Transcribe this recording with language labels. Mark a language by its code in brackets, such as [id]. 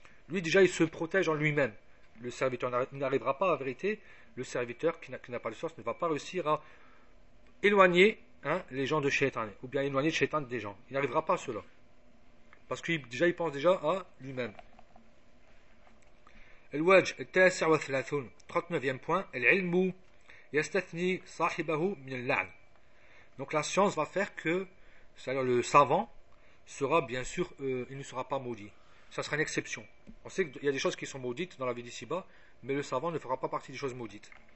[fr] Lui déjà il se protège en lui-même. Le serviteur n'arrivera pas, en vérité, le serviteur qui n'a pas de science ne va pas réussir à éloigner les gens de Shaitan, ou bien éloigner de Shaitan des gens. Il n'arrivera pas à cela. Parce qu'il déjà il pense déjà à lui-même. [ar] الوجه التاسع والثلاثون [fr] 39e point [ar] العلم يستثني صاحبه من اللعن. [fr] Donc la science va faire que, c'est-à-dire le savant sera bien sûr il ne sera pas maudit. Ça sera une exception. On sait qu'il y a des choses qui sont maudites dans la vie d'ici-bas, mais le savant ne fera pas partie des choses maudites.